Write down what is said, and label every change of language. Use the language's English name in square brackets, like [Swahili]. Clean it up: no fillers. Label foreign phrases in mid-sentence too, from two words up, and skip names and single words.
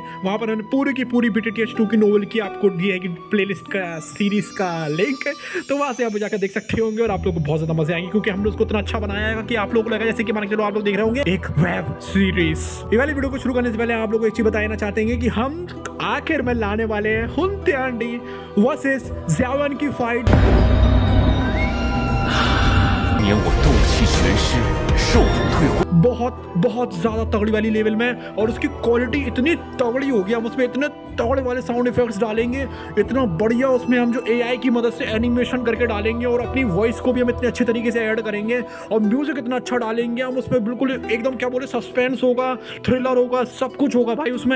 [Hindi] वहां पर मैंने पूरी की पूरी BTTH 2 की नोवेल की आपको दी है कि प्लेलिस्ट का सीरीज का लिंक है, तो वहां से आप जाकर देख सकते होंगे और आप लोग को बहुत ज्यादा मजे आएंगे, क्योंकि हम लोग उसको इतना अच्छा बनाया है कि आप लोग को लगा जैसे कि मान के चलो आप लोग देख रहे होंगे एक [English] web series. [Hindi] ये वाली वीडियो को शुरू करने से पहले आप लोग को एक चीज बताना चाहते हैं कि हम आखिर में लाने वाले हैं हुंते आंडी वर्सेस ज़्याओन की फाइट। [Chinese] 年我斗气全失，兽人退回。 [Hindi] बहुत ज्यादा तगड़ी वाली लेवल में, और उसकी क्वालिटी इतनी तगड़ी होगी, हम उसमें इतने तगड़े वाले [English] sound effects [Hindi] डालेंगे, इतना बढ़िया उसमें हम जो AI की मदद से एनिमेशन करके डालेंगे और अपनी वॉइस को भी हम इतने अच्छे तरीके से ऐड करेंगे और म्यूजिक इतना अच्छा डालेंगे हम उसमें, बिल्कुल एकदम क्या बोले सस्पेंस होगा, थ्रिलर होगा, सब कुछ होगा भाई उसमें।